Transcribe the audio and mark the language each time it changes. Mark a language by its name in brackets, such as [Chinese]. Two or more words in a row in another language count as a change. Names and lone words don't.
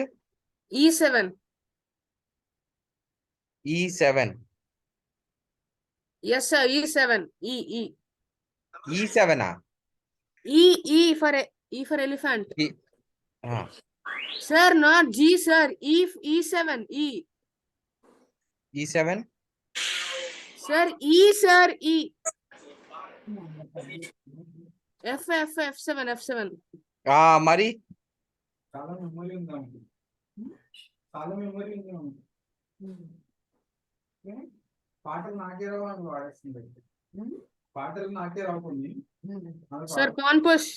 [English] e7. e7, Yes, sir. e7. E. e7. E for elephant. E, Sir, not G, sir. E7. E. e7, Sir, E, sir. E. F7. [Telugu] మరి [English] Sir, pawn push.